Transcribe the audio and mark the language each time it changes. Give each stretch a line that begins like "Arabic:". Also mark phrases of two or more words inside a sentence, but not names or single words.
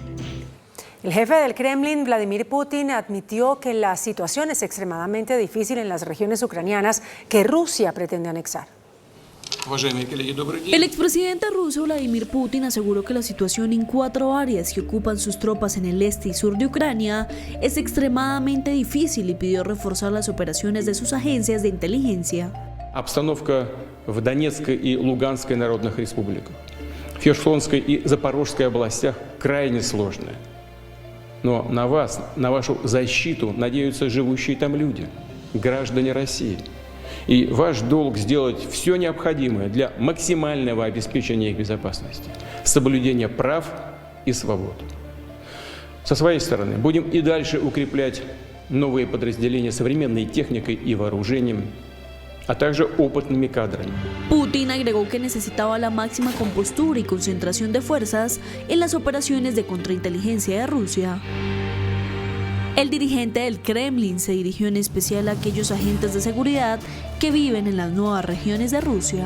Spanish: El jefe del Kremlin, Vladimir Putin, admitió que la situación es extremadamente difícil en las regiones ucranianas que Rusia pretende anexar. El expresidente ruso Vladimir Putin aseguró que la situación en 4 áreas que ocupan sus tropas en el este y sur de Ucrania es extremadamente difícil y pidió reforzar las operaciones de sus agencias de inteligencia.
Russian: Обстановка в Донецкой и Луганской народных республиках, в Херсонской и Запорожской областях крайне сложная. Но на вас, на вашу защиту надеются живущие там люди, граждане России. И ваш долг сделать все необходимое для максимального обеспечения их безопасности, соблюдения прав и свобод. Со своей стороны, будем и дальше укреплять новые подразделения современной техникой и вооружением, a также опытными кадрами.
Spanish: Putin agregó que necesitaba la máxima compostura y concentración de fuerzas en las operaciones de contrainteligencia de Rusia. El dirigente del Kremlin se dirigió en especial a aquellos agentes de seguridad que viven en las nuevas regiones de Rusia.